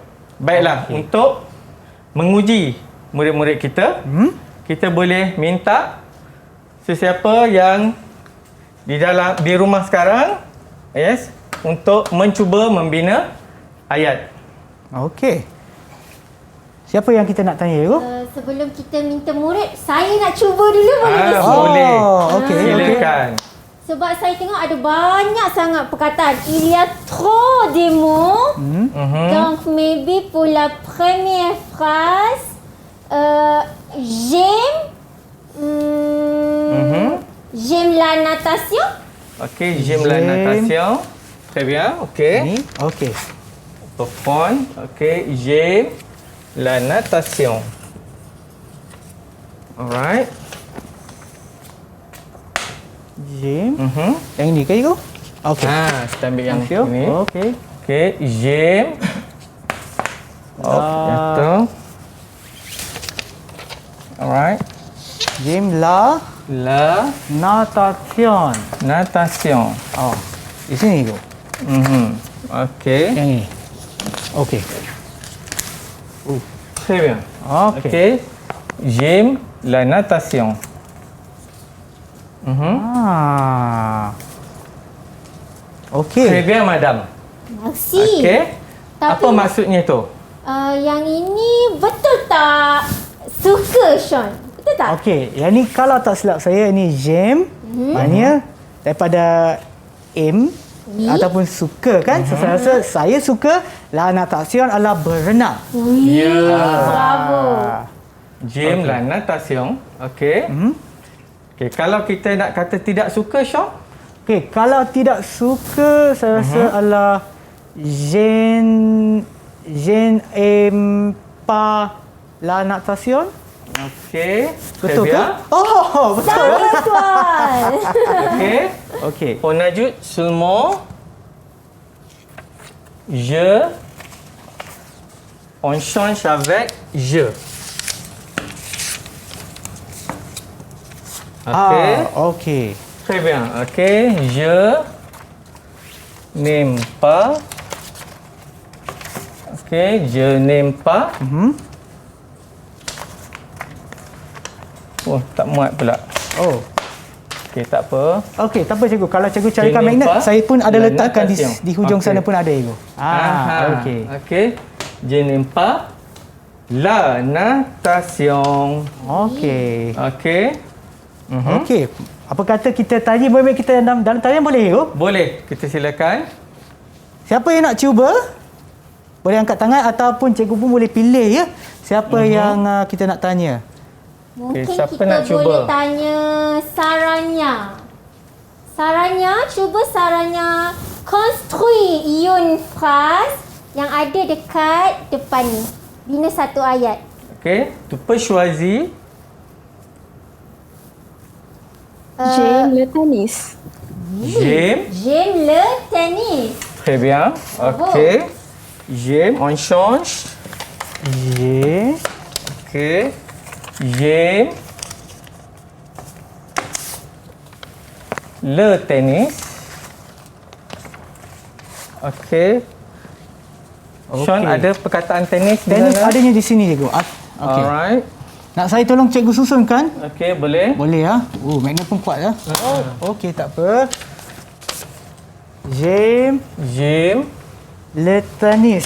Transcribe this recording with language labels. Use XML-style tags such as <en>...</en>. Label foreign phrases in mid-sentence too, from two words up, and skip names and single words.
<ms>Baiklah, untuk menguji murid-murid kita, kita boleh minta sesiapa yang di rumah sekarang, untuk mencuba membina ayat. Okey. Siapa yang kita nak tanya dulu? Sebelum kita minta murid, saya nak cuba dulu boleh ke? Boleh. Okey. Silakan. Sebab saya tengok ada banyak sangat perkataan.</ms> <fr>Il y a trop de mots. Donc, maybe pour la première phrase, j'aime la natation. Okey, j'aime la natation. Très bien.</fr> <ms>Okey. Ni. Okey. Perform. Okey,</ms> <fr>j'aime la natation.</fr> <en>Alright.</en> <fr>J'aime.</fr> <ms>Yang ini ke cikgu? Okey. Kita ambil yang</ms> <en>Thank you.</en> <ms>ini. Okey. Okey, j'aime. Jatuh.</ms> <en>Alright.</en> <fr>J'aime la La natation. natation.</fr> <ms>Oh. Di sini cikgu. Okey. Yang ini. Okey.</ms> <fr>Très bien.</fr> <ms>Okey. Okey.</ms> <fr>J'aime la natation.</fr> <ms>Okey.</ms> <fr>Très bien, madame. Merci.</fr> <ms>Okey. Tapi- Apa maksudnya tu? Yang ini betul tak suka, Sean? Betul tak? Okey, yang ni kalau tak silap saya ni j'aime, maknanya daripada aim ataupun suka kan. So, saya rasa saya suka</ms> <fr>la natation</fr> <ms>adalah berenang. Ya. Bravo.</ms> <fr>J'aime la natation.</fr> <ms>Okey. Okey, kalau kita nak kata tidak suka, Syah? Okey, kalau tidak suka saya rasa adalah</ms> <fr>je n'aime pas la natation.</fr> <ms>Okey. Betul</ms> <fr>Très</fr> <ms>ke?</ms> <fr>bien.</fr> <ms>Oh, betul. Tuan. Okey. Okey.</ms> <fr>On ajoute seulement je. On change avec je.</fr> <ms>Okey. Okey.</ms> <fr>Très bien. Okey. Je n'aime pas. Okey. Je n'aime pas.</fr> <ms>Oh, tak muat pula. Oh. Okey, tak apa. Okey, tak apa cikgu. Kalau cikgu carikan Jennifer, magnet, saya pun ada</ms> <fr>la</fr> <ms>letakkan</ms> <fr>natation.</fr> <ms>di hujung Okey. sana pun ada cikgu. Okey. Okey.</ms> <fr>Je n'aime pas la natation.</fr> <ms>Okey. Okey. Okey. Apa kata kita tanya, boleh kita dalam talian boleh cikgu? Boleh. Kita silakan. Siapa yang nak cuba? Boleh angkat tangan ataupun cikgu pun boleh pilih ya. Siapa yang kita nak tanya? Mungkin siapa kita nak cuba? boleh tanya Saranya. Saranya, cuba Saranya</ms> <fr>construire une phrase</fr> <ms>yang ada dekat depan ni. Bina satu ayat.</ms> <fr>Okey. Tu peux choisir. J'aime le tennis. J'aime le tennis. Très bien. Bravo. Okey. J'aime. On change.</fr> <ms>Ye.</ms> <fr>Okey. J'aime le tennis.</fr> <ms>Okey. Sean, ada perkataan tenis di Tenis sana? adanya di sini, cikgu. Okey.</ms> <en>Alright.</en> <ms>Nak saya tolong cikgu susunkan? Okey, boleh. Boleh ya. Magnet pun kuat ya. Okey, tak apa.</ms> <fr>James le tennis.</fr>